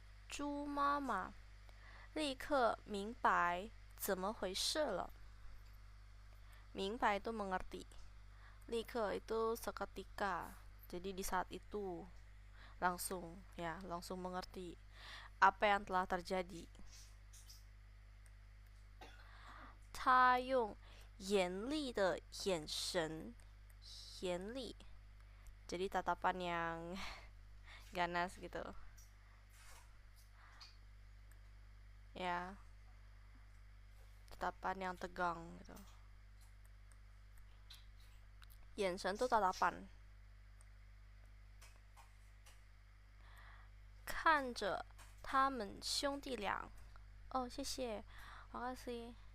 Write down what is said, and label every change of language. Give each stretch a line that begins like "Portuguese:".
Chinese: 猪妈妈立刻明白怎么回事了。
Indonesian: 明白itu mengerti. 立刻 itu seketika. Jadi di saat itu langsung ya, langsung mengerti apa yang telah terjadi.
Chinese: 他用严厉的眼神，
Indonesian: 严厉 jadi tatapan yang ganas gitu ya, tatapan yang tegang gitu. 眼神 tuh tatapan.
Chinese: 看着他们兄弟俩 oh 谢谢 makasih.